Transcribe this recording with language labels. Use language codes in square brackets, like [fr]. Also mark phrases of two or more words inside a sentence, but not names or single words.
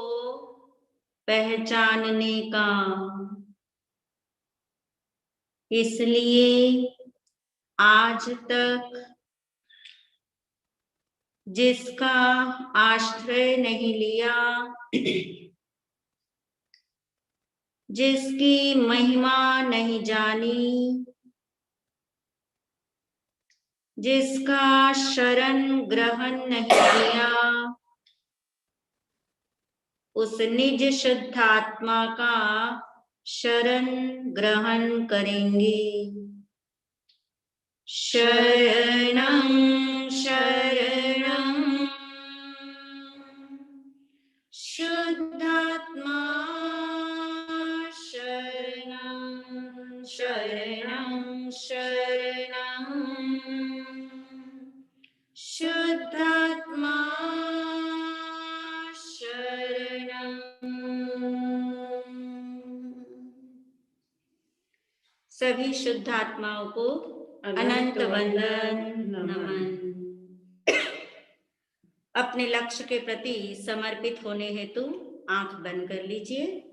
[hi] पहचानने का इसलिए आज तक जिसका आश्रय नहीं लिया जिसकी महिमा नहीं जानी जिसका शरण ग्रहण नहीं किया उस निज शुद्ध आत्मा का शरण ग्रहण करेंगे [sa] शरणं शरणं शुद्धात्मा शरणं शरणं शरणं शुद्धात्मा [hi] शरणं सभी शुद्धात्माओं को अनंत वंदन नमन अपने लक्ष्य के प्रति समर्पित होने हेतु आंख बंद कर लीजिए